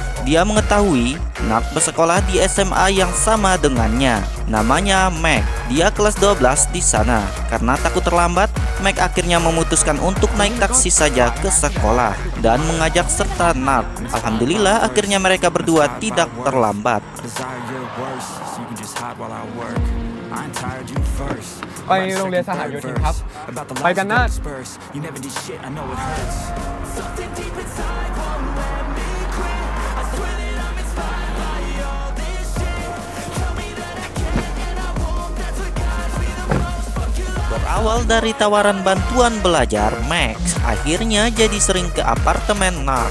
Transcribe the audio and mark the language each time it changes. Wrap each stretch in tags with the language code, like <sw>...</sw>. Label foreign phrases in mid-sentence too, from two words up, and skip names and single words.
<id>Dia mengetahui Nart bersekolah di SMA yang sama dengannya. Namanya Mac. Dia kelas 12 di sana. Karena takut terlambat, Mac akhirnya memutuskan untuk naik taksi saja ke sekolah dan mengajak serta Nart. Alhamdulillah akhirnya mereka berdua tidak terlambat.</id> <th>ไปโรงเรียนสหโยธินครับไปกันนะ</th> <id>Berawal dari tawaran bantuan belajar, Max akhirnya jadi sering ke apartemen Nart.</id>